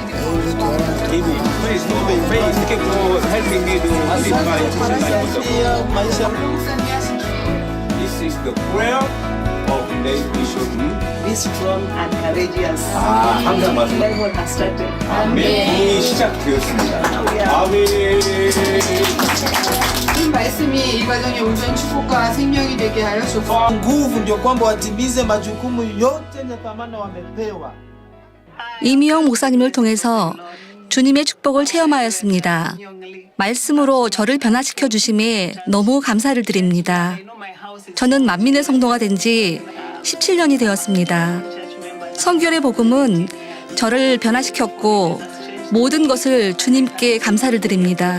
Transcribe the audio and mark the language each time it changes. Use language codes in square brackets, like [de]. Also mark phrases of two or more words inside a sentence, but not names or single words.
[ko] 항상 이 시작되었습니다. 이 말씀이 이 가정의 온전한 축복과 생명이 되게 하여 주옵소서. [sw] nguvu ndio kwamba watimize majukumu yote na dhamana wamepewa. [ko] 이미영 목사님을 통해서 주님의 축복을 체험하였습니다. 말씀으로 저를 변화시켜 주심에 너무 감사를 드립니다. 저는 만민의 성도가 된 지 17년이 되었습니다. 성결의 복음은 저를 변화시켰고 모든 것을 주님께 감사를 드립니다.